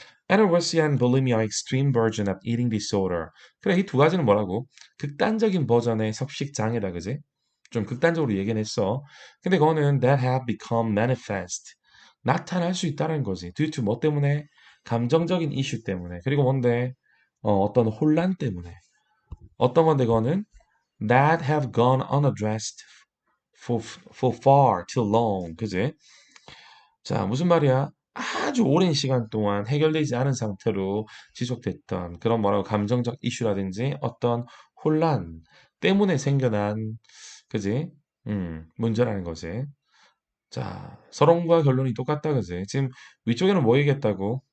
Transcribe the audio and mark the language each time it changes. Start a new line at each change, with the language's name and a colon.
English: Anorexia and bulimia are extreme version of eating disorder.
Korean: 그래, 이 두 가지는 뭐라고? 극단적인 버전의 섭식 장애다, 그지? 좀 극단적으로 얘기는 했어. 근데 그거는
English: that have become manifest.
Korean: 나타날 수 있다는 거지.
English: due to
Korean: 뭐 때문에? 감정적인 이슈 때문에. 그리고 뭔데? 어떤 혼란 때문에. 어떤 건데 그거는?
English: That have gone unaddressed for far too long.
Korean: 그지? 자, 무슨 말이야? 아주 오랜 시간 동안 해결되지 않은 상태로 지속됐던 그런 뭐라고 감정적 이슈라든지 어떤 혼란 때문에 생겨난, 그지? 문제라는 거지. 자, 서론과 결론이 똑같다, 그지? 지금 위쪽에는 뭐 얘기했다고?